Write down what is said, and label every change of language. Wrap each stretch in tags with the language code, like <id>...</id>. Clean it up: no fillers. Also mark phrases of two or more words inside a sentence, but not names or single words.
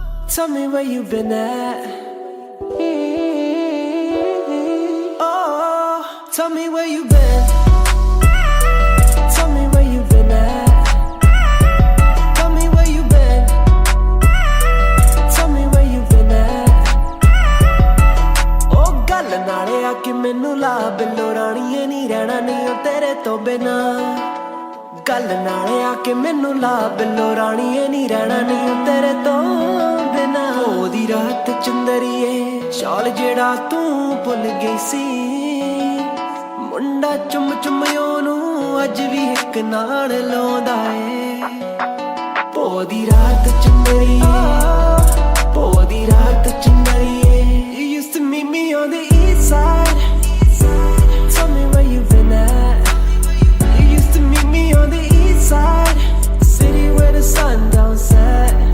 <en>Tell me where you been at. Oh, tell me where you been. Tell me where you been at. Tell me where you been. Tell me where you been at.</en> <pa>Oh, ਗਲ ਨਾਲੇ ਆਕੇ ਮੈਨੂੰ ਲਾ ਬਿੱਲੋ ਰਾਣੀਏ ਨੀ ਰਹਿਣਾ ਨਹੀਂ ਓ ਤੇਰੇ ਤੋਂ ਬਿਨਾ ਗਲ ਨਾਲੇ ਆਕੇ ਮੈਨੂੰ ਲਾ ਬਿੱਲੋ ਰਾਣੀਏ ਨੀ ਰਹਿਣਾ ਨਹੀਂ ਓ ਤੇਰੇ ਤੋਂ ਬਿਨਾ ਓਦੀ ਰਾਤ ਚੰਦਰੀਏ ਸ਼ਾਲ ਜਿਹੜਾ ਤੂੰ ਭੁੱਲ ਗਈ ਸੀ ਮੁੰਡਾ ਚੁੰਮ ਚੁੰਮ ਓਨੂੰ ਅੱਜ ਭੀ ਇੱਕ ਨਾਲ ਲਾਉਂਦਾ ਏ ਪੋਦੀ ਰਾਤ ਚੰਦਰੀਏ ਪੋਦੀ ਰਾਤ ਚੰਦਰੀਏ</pa> <en>You used to meet me on the east side. Tell me where you been at. You used to meet me on the east side, the city where the sun don't set.</en>